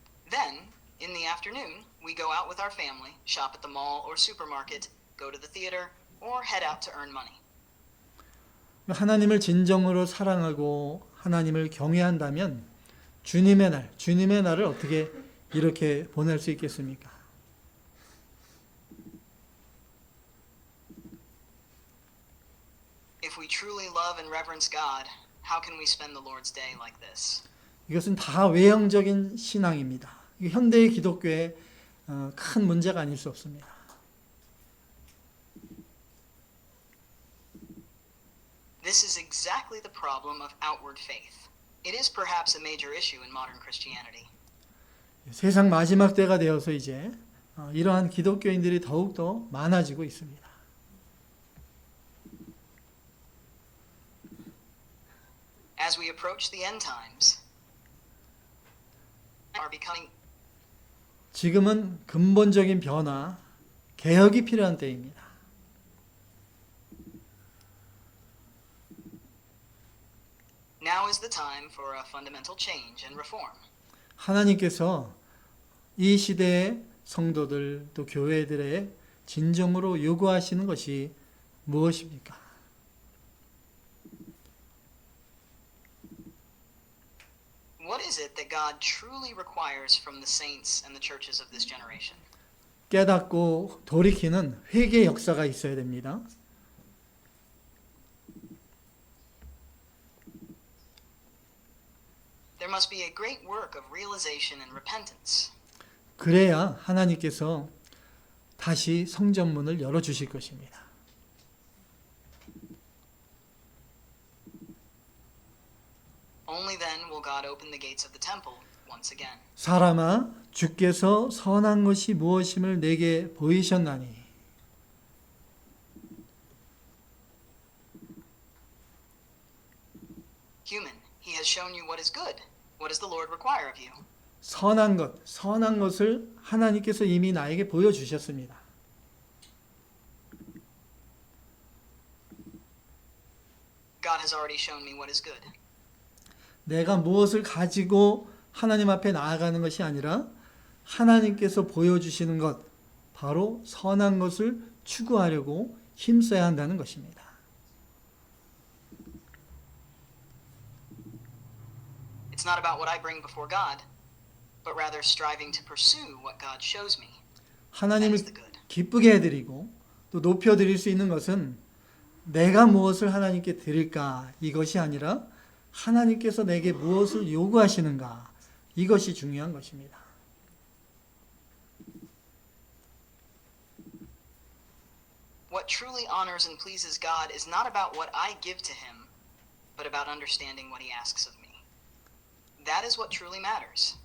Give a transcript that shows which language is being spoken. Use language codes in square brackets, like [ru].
[en] Then, in the afternoon, we go out with our family, shop at the mall or supermarket, go to the theater, or head out to earn money. [ko] 하나님을 진정으로 사랑하고 하나님을 경외한다면 주님의 날을 어떻게 이렇게 보낼 수 있겠습니까? [en] If we truly love and reverence God, how can we spend the Lord's day like this? [ko] 이것은 다 외형적인 신앙입니다. 이게 현대의 기독교의 큰 문제가 아닐 수 없습니다. [en] This is exactly the problem of outward faith. It is perhaps a major issue in modern Christianity. [ko] 세상 마지막 때가 되어서 이제 이러한 기독교인들이 더욱더 많아지고 있습니다. [en] As we approach the end times, are becoming [ko] 지금은 근본적인 변화, 개혁이 필요한 때입니다. [en] now is the time for a fundamental change and reform. [ko] 하나님께서 이 시대의 성도들 또 교회들의 진정으로 요구하시는 것이 무엇입니까? [en] What is it that God truly requires from the saints and the churches of this generation? [ko] 깨닫고 돌이키는 회개 역사가 있어야 됩니다. [en] There must be a great work of realization and repentance. [ko] 그래야 하나님께서 다시 성전문을 열어주실 것입니다. [en] Only then will God open the gates of the temple once again. [ko] 사람아, 주께서 선한 것이 무엇임을 내게 보이셨나니. [en] Human, he has shown you what is good. What does the Lord require of you? [ko] 선한 것을 하나님께서 이미 나에게 보여주셨습니다. [en] God has already shown me what is good. [ko] 내가 무엇을 가지고 하나님 앞에 나아가는 것이 아니라 하나님께서 보여주시는 것, 바로 선한 것을 추구하려고 힘써야 한다는 것입니다. [en] It's not about what I bring before God, but rather striving to pursue what God shows me. That [ko] 하나님을 [en] is the good. [ko] 기쁘게 해드리고 또 높여드릴 수 있는 것은 내가 무엇을 하나님께 드릴까 이것이 아니라 하나님께서 내게 무엇을 요구하시는가 이것이 중요한 것입니다. [en] What truly honors and pleases God is not about what I give to him, but about understanding what he asks of me. That is what truly matters.